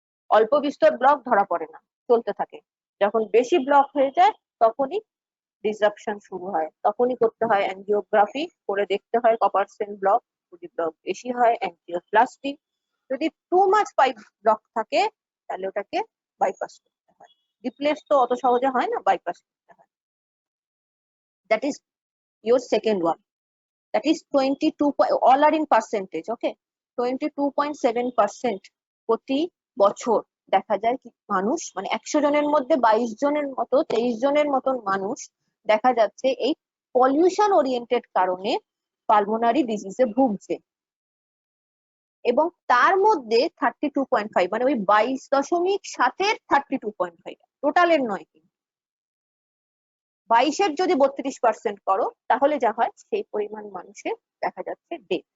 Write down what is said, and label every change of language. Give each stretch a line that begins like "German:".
Bangla: অল্প বিস্তর ব্লক ধরা পড়ে না, চলতে থাকে। যখন বেশি ব্লক হয়ে যায় তখনই ডিসরাপশন শুরু হয়, তখনই করতে হয় অ্যাঞ্জিওগ্রাফি, করে দেখতে হয় কপারসেন্ট ব্লক, যদি ব্লক বেশি হয় অ্যাঞ্জিওপ্লাস্টি। যদি টু মাচ পাইপ ব্লক থাকে তাহলে ওটাকে বাইপাস করতে হয়। রিপ্লেস তো অত সহজে হয় না, বাইপাস করতে হয়।
English: That is your second one. That is 22, all are in percentage, okay?
Bangla: 22.7% প্রতি বছর দেখা যায় কি মানুষ, মানে 100 জনের মধ্যে 22 জনের মতো 23 জনের মতন মানুষ দেখা যাচ্ছে এই পলিউশন ওরিয়েন্টেড কারণে পালমোনারি ডিজিজে ভুগছে। এবং তার মধ্যে 32.5 মানে ওই 22.7-এর 32.5, টোটালের নয়, কিন্তু 22-এর যদি 32% করো তাহলে যা হয় সেই পরিমাণ মানুষের দেখা যাচ্ছে ডেথ।